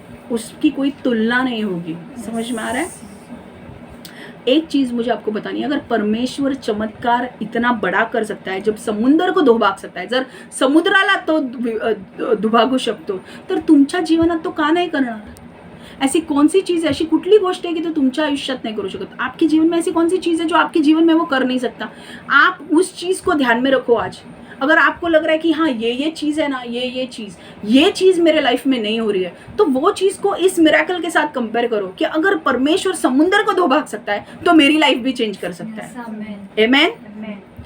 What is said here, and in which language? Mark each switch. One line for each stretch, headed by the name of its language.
Hindi: उसकी कोई तुलना नहीं होगी। समझ में आ रहा है? एक चीज़ मुझे आपको बतानी है, अगर परमेश्वर चमत्कार इतना बड़ा कर सकता है, जब समुद्र को दुभाग सकता है,
Marathi: जर समुद्राला तो दुभागू शकतो, तर तुमच्या जीवनात तो का नाही करणार?
Hindi: ऐसी कौन सी चीज़ है,
Marathi: अशी कुठली गोष्ट आहे की तो तुमच्या आयुष्यात नाही करू शकत?
Hindi: आपके जीवन में ऐसी कौन सी चीज़ है जो आपके जीवन में वो कर नहीं सकता? आप उस चीज़ को ध्यान में रखो आज। अगर आपको लग रहा है कि हाँ ये चीज़ है ना, ये चीज़ मेरे लाइफ में नहीं हो रही है, तो वो चीज़ को इस मिरेकल के साथ कंपेयर करो कि अगर परमेश्वर समुद्र को दुभाग सकता है तो मेरी लाइफ भी चेंज कर सकता है। आमेन।